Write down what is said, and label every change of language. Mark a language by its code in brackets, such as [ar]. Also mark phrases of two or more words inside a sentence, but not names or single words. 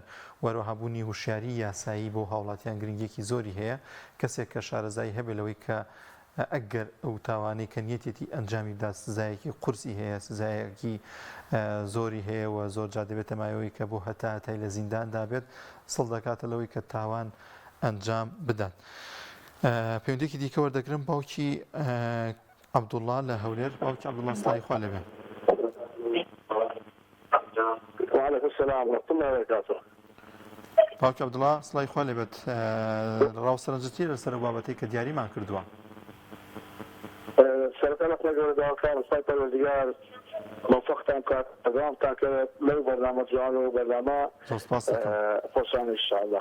[ckb] وەروەها بوونی هوشیاری یاسایی بۆ هاوڵاتیان گرنگێکی زۆری هەیە کەسێک کە شارەزایی هەبێت لەوەی کە ئەگەر ئەو تاوانەی کە نیەتێتی ئەنجامی بدا سزایەکی قورسی هەیە سزایەکی زۆری هەیە و زۆر جا دەبێتە مایەوەی کە بۆ هەتای لە زینداندا بێت سڵ دەکاتە لەوەی کە تاوان ئەنجام بدەن پەیوەندێکی دیکە وەردەگرم باوکی عەبدوڵڵا لە هەولێر باوکی عەبدوڵڵا سڵای خوا لەبێ [ar] وعليكم السلام ورحمة الله وبركاته. [ckb] باوکی عەبدوڵڵا سڵای خوا لەبێت ڕاوسەرنجەتی لەسەر بابەتەی کە دیاریمان کردووە سەرەتا لەخوا گەورەداوەکان سپای پەروەردگار موفقتان بکات ئەدوامتان کرد لەو بەرنامە جوان و بەرنامە خۆشان ئینشاءالله